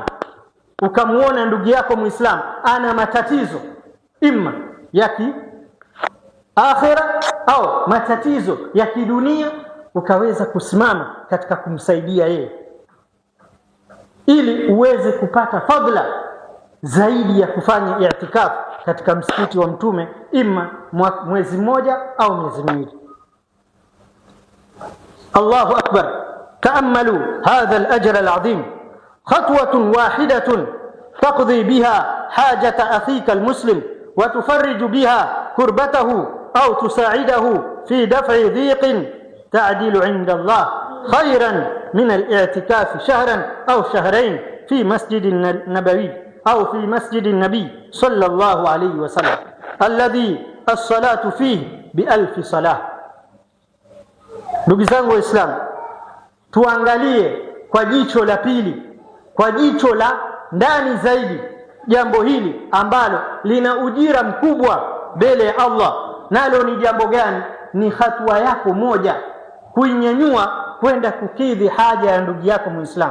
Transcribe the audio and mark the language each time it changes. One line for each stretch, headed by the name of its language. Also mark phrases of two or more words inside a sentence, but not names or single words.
Swahili: Ukamuona ndugu yako Muislamu ana matatizo imma ya kiakhira au matatizo ya kidunia, ukaweza kusimama katika kumsaidia yeye ili uweze kupata fadhila zaidi ya kufanya i'tikafu katika msikiti wa Mtume imma mwezi mmoja au miezi miwili.
Arabic: الله أكبر. تأملوا هذا الأجر العظيم، خطوة واحدة تقضي بها حاجة أخيك المسلم وتفرج بها كربته أو تساعده في دفع ضيق تعدل عند الله خيرا من الاعتكاف شهرا أو شهرين في مسجد النبوي أو في مسجد النبي صلى الله عليه وسلم الذي الصلاة فيه بألف صلاة.
Swahili: Ndugu zangu Waislamu, tuangalie kwa jicho la pili, kwa jicho la ndani zaidi jambo hili ambalo lina ujira mkubwa mbele ya Allah. Nalo ni jambo gani? Ni hatua yako moja kuinyanyua kwenda kukidhi haja ya ndugu yako Muislamu,